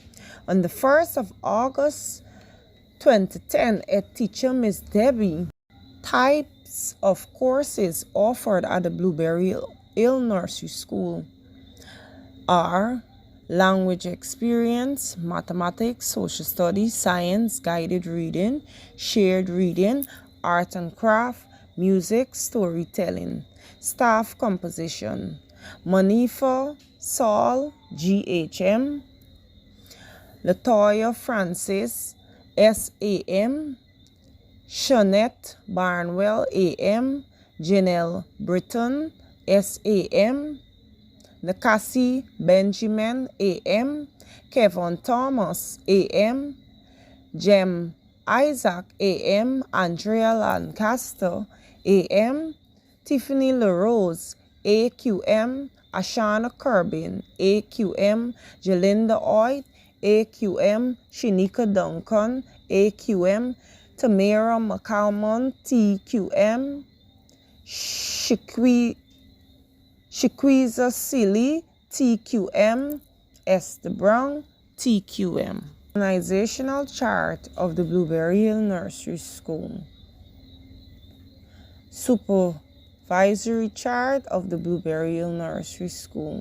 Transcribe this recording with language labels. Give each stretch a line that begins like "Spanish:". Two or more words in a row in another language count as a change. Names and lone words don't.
English: On the 1st of August 2010, a teacher, Miss Debbie, types of courses offered at the Blueberry Hill Nursery School are language experience, mathematics, social studies, science, guided reading, shared reading, art and craft, music, storytelling, staff composition. Monifa Saul, GHM, Latoya Francis, SAM, Shanette Barnwell, AM, Janelle Britton, SAM, Nakasi Benjamin, AM, Kevin Thomas, AM, Jem Isaac, AM, Andrea Lancaster, AM, Tiffany LaRose, AQM, Ashana Kerbin, AQM, Jalinda Oyd, AQM, Shanika Duncan, AQM, Tamara McCalmon, TQM, Shaquiza Silly, TQM, Esther Brown, TQM. Organizational chart of the Blueberry Hill Nursery School. Supervisory chart of the Blueberry Hill Nursery School.